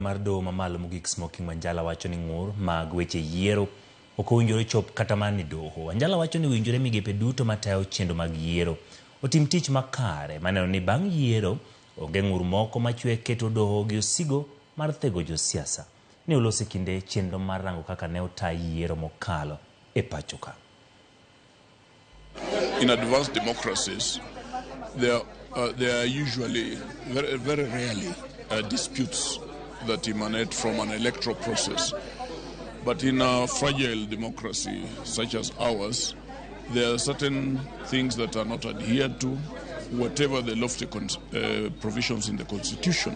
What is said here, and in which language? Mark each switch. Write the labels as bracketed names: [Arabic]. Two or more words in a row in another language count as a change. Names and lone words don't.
[Luo (Kenya and Tanzania)] Mar doho mamalo mogik Smokin Wanjala wacho ni ng'ur mag weche yiero ok owinjore chop kata mani doho. Wanjala wacho ni owinjore migepe duto matayo chenro mag yiero otim tich makare maneno ni bang' yiero onge ng'ur moko machwe keto doho gi osigo mar thego josiasa. Ne olosi kinde chenro mar rango kaka ne otayo yiero mokalo e pacho ka. [English] In advanced democracies, there are usually, very rarely, disputes that emanate from an electoral process. But in a fragile democracy such as ours, there are certain things that are not adhered to, whatever the lofty provisions in the Constitution.